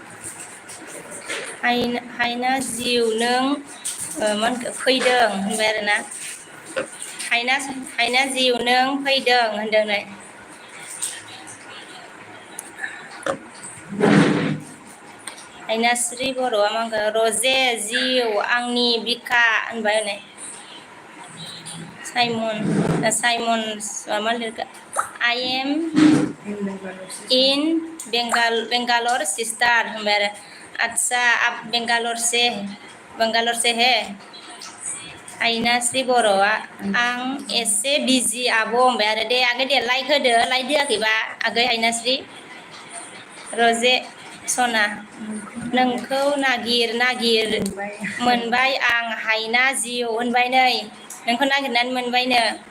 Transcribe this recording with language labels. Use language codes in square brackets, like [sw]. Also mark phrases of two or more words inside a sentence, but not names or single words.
[brx] हायना जिउ नों फैदों होनबाय आरोना हायना जिउ नों फैदों होनदों नै हायनास्रि बर'आ मा होनगोन रजे जिउ आंनि बिखा होनबाय नै साइमन मा लिरगोन [en] I am in [brx] बेंगालर सिस्टार होनबाय आरो अच्छा [hi] आप बेंगालर से है [brx] हायनास्रि बर'आ आं एसे बिजि आब' होनबाय आरो दे आगै दे लाइक होदो लाइक होआखैबा आगै हायनास्रि रजे सना नोंखौ नागिर मोनबाय आं हायना जिउ होनबाय नै नोंखौ नागिरनानै मोनबायनो